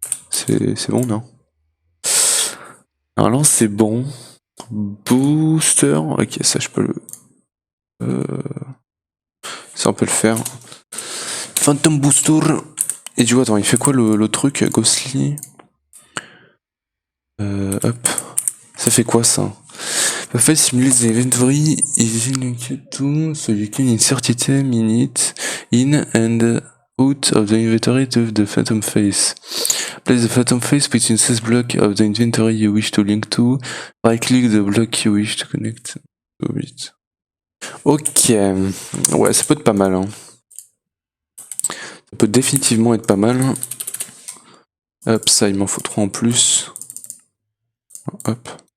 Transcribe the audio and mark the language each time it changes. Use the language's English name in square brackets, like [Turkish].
[French] C'est bon, non? Alors là, c'est bon. Booster. Ok, ça, je peux le... ça, on peut le faire. Phantom Booster. Et du coup, attends, il fait quoi le truc, Ghostly? Hop. Ça fait quoi, ça? [English] Buffet simulates the inventory is linked to, so you can insert item in it, in and out of the inventory to the phantom face. Place the phantom face between this block of the inventory you wish to link to. Right click the block you wish to connect to it. [French] Ok, ouais, ça peut être pas mal. Hein. Ça peut définitivement être pas mal. Hop, ça, il m'en faut 3 en plus. Hop.